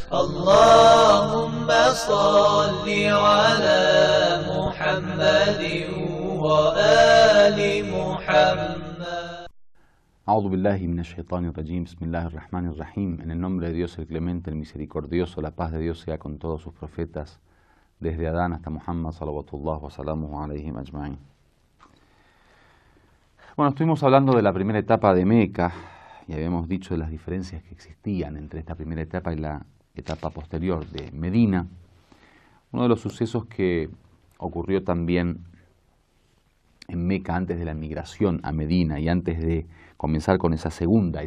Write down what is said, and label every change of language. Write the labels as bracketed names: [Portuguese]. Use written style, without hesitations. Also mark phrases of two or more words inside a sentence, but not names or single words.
[Arabic] اللهم صل على محمد وآل محمد. أعوذ بالله من الشيطان الرجيم. بسم الله الرحمن الرحيم. [Spanish] En el nombre de Dios el Clemente, el Misericordioso, la paz de Dios sea con todos sus profetas, desde Adán hasta Muhammad, [Arabic] صلوات الله وسلامه عليهم أجمعين. [Spanish] Bueno, estuvimos hablando de la primera etapa de Meca y habíamos dicho de las diferencias que existían entre esta primera etapa y la etapa posterior de Medina. Uno de los sucesos que ocurrió también en Meca antes de la migración a Medina y antes de comenzar con esa segunda